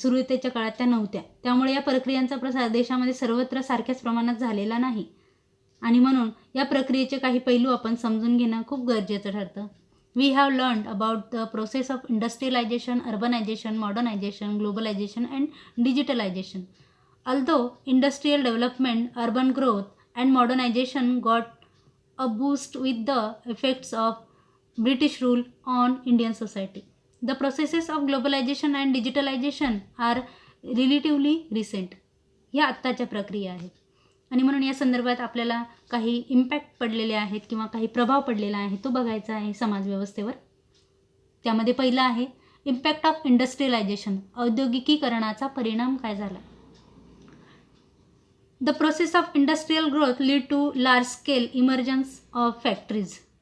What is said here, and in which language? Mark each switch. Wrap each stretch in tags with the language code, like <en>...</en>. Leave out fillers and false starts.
<mr>सुरुवातीच्या काळात त्या नव्हत्या. त्यामुळे या प्रक्रियांचा प्रसार देशामध्ये सर्वत्र सारख्याच प्रमाणात झालेला नाही आणि म्हणून या प्रक्रियेचे काही पैलू आपण समजून घेणं खूप गरजेचं ठरतं.</mr> <en>We have learned about the process of industrialization, urbanization, modernization, globalization and digitalization. Although industrial development, urban growth, and modernization got a boost with the effects of British rule on Indian society, the processes of globalization and digitalization are relatively recent.</en> <mr>या आत्ताच्या प्रक्रिया आहेत आणि म्हणून या संदर्भात आपल्याला काही इम्पॅक्ट पडलेले आहेत किंवा काही प्रभाव पडलेला आहे तो बघायचा आहे समाजव्यवस्थेवर. त्यामध्ये पहिला आहे</mr> <en>Impact of industrialization.</en> <mr>औद्योगिकीकरणाचा परिणाम काय झाला?</mr> <en>The process of industrial growth lead to large-scale emergence of factories.</en>